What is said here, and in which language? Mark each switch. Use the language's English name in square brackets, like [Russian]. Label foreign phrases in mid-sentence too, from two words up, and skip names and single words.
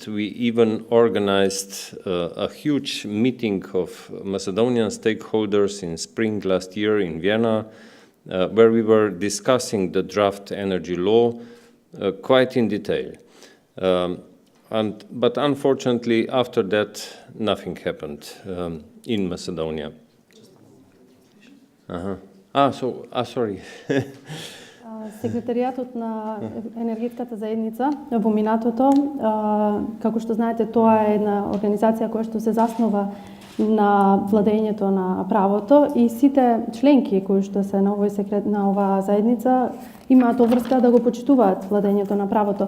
[English] We even organized a huge meeting of Macedonian stakeholders in spring last year in Vienna, where we were discussing the draft energy law quite in detail. But unfortunately, after that, nothing happened in Macedonia. Sorry. [Macedonian] Секретаријатот на енергетската заедница во минатото, како што знаете, тоа е една организација која што се заснова на владењето на правото и сите членки кои што се на оваа заедница имаат обврска да го почитуваат владењето на правото.